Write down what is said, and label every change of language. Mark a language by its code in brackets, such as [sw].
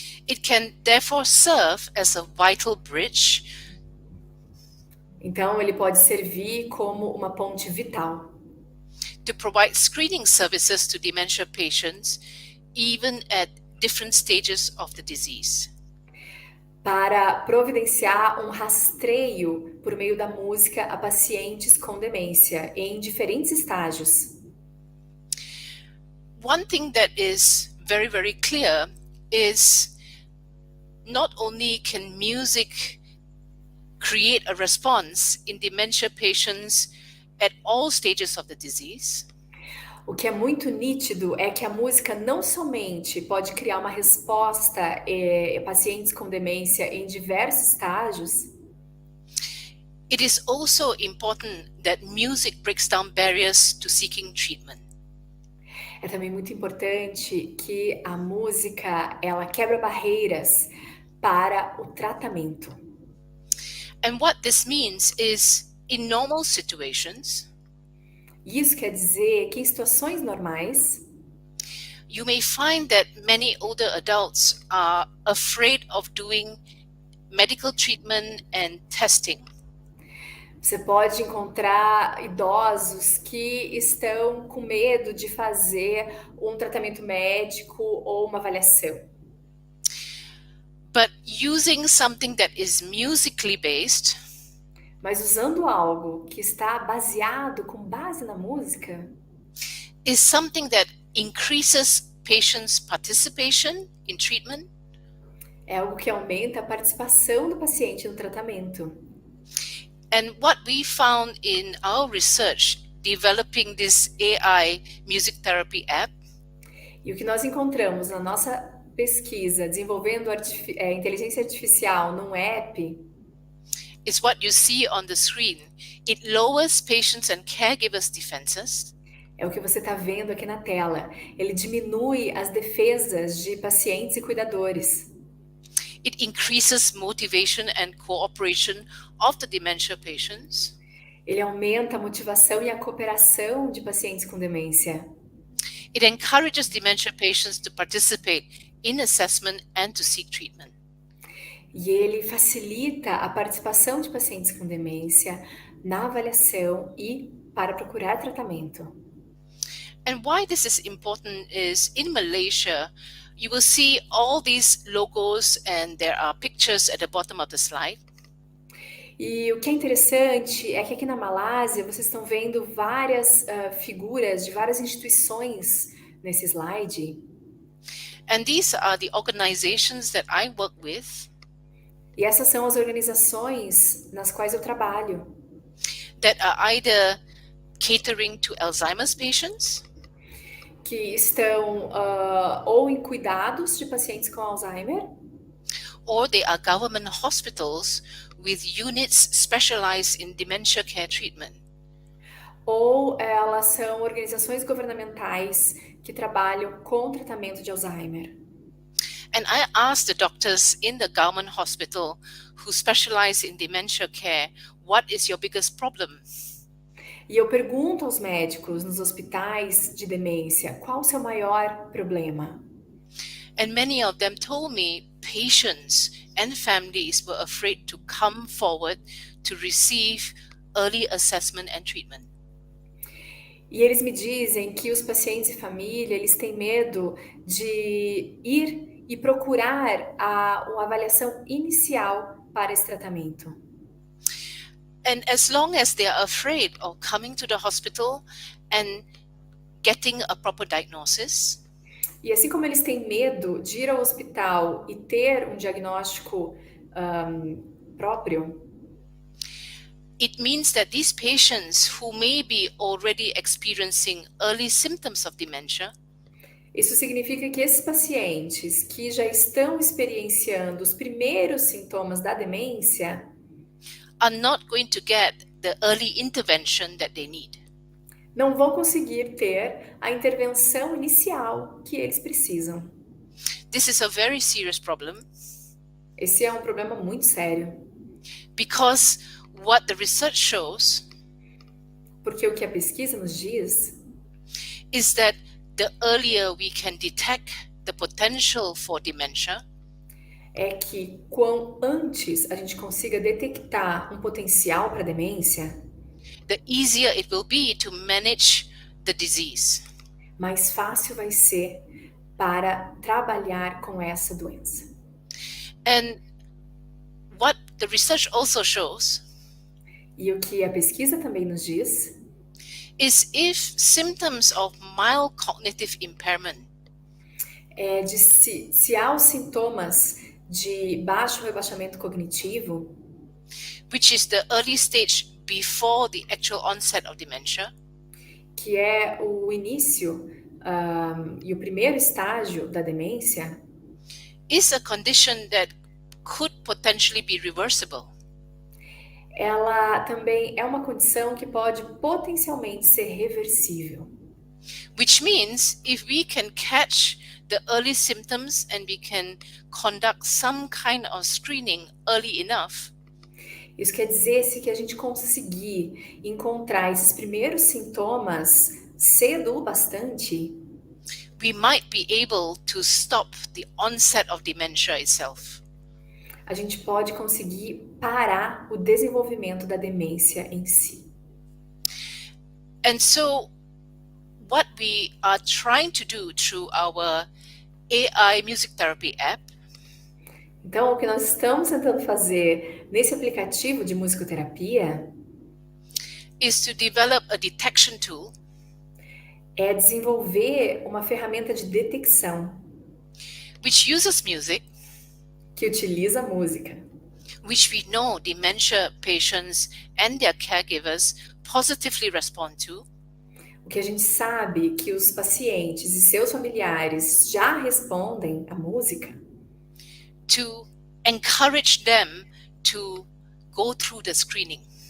[en] It can therefore serve as a vital bridge. [pt] Então, ele pode servir como uma ponte vital [en] to provide screening services to dementia patients, even at different stages of the disease. [pt] Para providenciar um rastreio por meio da música a pacientes com demência em diferentes estágios. [en] One thing that is very, very clear is not only can music create a response in dementia patients at all stages of the disease. [pt] O que é muito nítido é que a música não somente pode criar uma resposta a pacientes com demência em diversos estágios, [en] it is also important that music breaks down barriers to seeking treatment. [pt] é também muito importante que a música ela quebra barreiras para o tratamento. [en] And what this means is, in normal situations, [pt] Isso quer dizer que em situações normais, [en] you may find that many older adults are afraid of doing medical treatment and testing. [pt] você pode encontrar idosos que estão com medo de fazer um tratamento médico ou uma avaliação. [en] But using something that is musically based [pt] Mas usando algo que está baseado com base na música, [en] is something that increases patients' participation in treatment [pt] é algo que aumenta a participação do paciente no tratamento. [en] And what we found in our research developing this AI music therapy app [pt] E o que nós encontramos na nossa pesquisa desenvolvendo inteligência artificial num app [en] is what you see on the screen. It lowers patients' and caregivers' defenses. [pt] é o que você está vendo aqui na tela. Ele diminui as defesas de pacientes e cuidadores. [en] It increases motivation and cooperation of the dementia patients. [pt] Ele aumenta a motivação e a cooperação de pacientes com demência. [en] It encourages dementia patients to participate in assessment and to seek treatment. [pt] E ele facilita a participação de pacientes com demência na avaliação e para procurar tratamento. [en] And why this is important is in Malaysia, you will see all these logos and there are pictures at the bottom of the slide. [pt] E o que é interessante é que aqui na Malásia vocês estão vendo várias figuras de várias instituições nesse slide. [en] And these are the organizations that I work with. [pt] E essas são as organizações nas quais eu trabalho. [en] That are either catering to Alzheimer's patients, [pt] que estão ou em cuidados de pacientes com Alzheimer, [en] or they are government hospitals with units specialized in dementia care treatment. [pt] ou elas são organizações governamentais que trabalham com tratamento de Alzheimer. [en] And I asked the doctors in the government hospital who specialize in dementia care, what is your biggest problem? [pt] E eu pergunto aos médicos nos hospitais de demência, qual o seu maior problema? [en] And many of them told me patients and families were afraid to come forward to receive early assessment and treatment. [pt] E eles me dizem que os pacientes e família, eles têm medo de ir e procurar uma avaliação inicial para esse tratamento. [en] And as long as they are afraid of coming to the hospital and getting a proper diagnosis, [pt] E assim como eles têm medo de ir ao hospital e ter um diagnóstico próprio, [en] it means that these patients who may be already experiencing early symptoms of dementia [pt] isso significa que esses pacientes que já estão experienciando os primeiros sintomas da demência [en] are not going to get the early intervention that they need. [pt] não vão conseguir ter a intervenção inicial que eles precisam. [en] This is a very serious problem [pt] Esse é um problema muito sério, [en] because what the research shows [pt] porque o que a pesquisa nos diz [en] is that the earlier we can detect the potential for dementia, [pt] é que quanto antes a gente consiga detectar um potencial para demência, [en] the easier it will be to manage the disease. [pt] mais fácil vai ser para trabalhar com essa doença. [en] And what the research also shows [pt] E o que a pesquisa também nos diz [en] is if symptoms of mild cognitive impairment [pt] é de se há os sintomas de baixo rebaixamento cognitivo, [en] which is the early stage before the actual onset of dementia, [pt] que é o início e o primeiro estágio da demência, [en] is a condition that could potentially be reversible. [pt] ela também é uma condição que pode potencialmente ser reversível. [en] Which means if we can catch the early symptoms and we can conduct some kind of screening early enough, [pt] Isso quer dizer, se que a gente conseguir encontrar esses primeiros sintomas cedo o bastante, [en] we might be able to stop the onset of dementia itself. [pt] a gente pode conseguir parar o desenvolvimento da demência em si. [en] And so what we are trying to do through our AI music therapy app [pt] Então, o que nós estamos tentando fazer nesse aplicativo de musicoterapia [en] is to develop a detection tool [pt] é desenvolver uma ferramenta de detecção [en] which uses music, [pt] que utiliza a música, [en] which we know dementia patients and their caregivers positively respond to, [pt] o que a gente sabe que os pacientes e seus familiares já respondem à música, [en] to encourage them to go through the screening.